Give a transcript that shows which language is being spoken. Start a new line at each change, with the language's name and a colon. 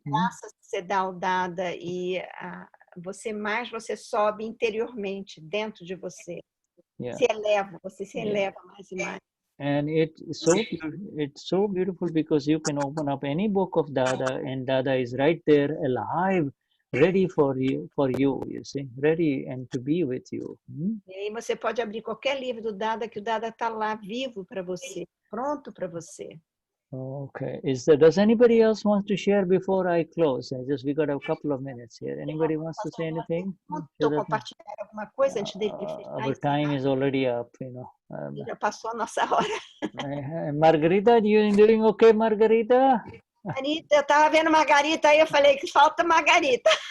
Portuguese: Graças que você dá ao Dada e você sobe interiormente dentro de você. Você se eleva mais e mais.
English: And it's so beautiful because you can open up any book of Dada, and Dada is right there, alive, ready for you, you see, ready and to be with you.
Portuguese: E aí você pode abrir qualquer livro do Dada, que o Dada está lá vivo para você, pronto para você.
English: Okay. Does anybody else want to share before I close? We got a couple of minutes here. Anybody wants to say anything?
Portuguese: Compartilhar alguma coisa antes dele fechar?
English: Our time is already up,
Portuguese: Já passou a nossa hora.
English: Margarita, you doing okay, Margarita?
Portuguese: Margarita, eu estava vendo Margarita aí, eu falei que falta Margarita.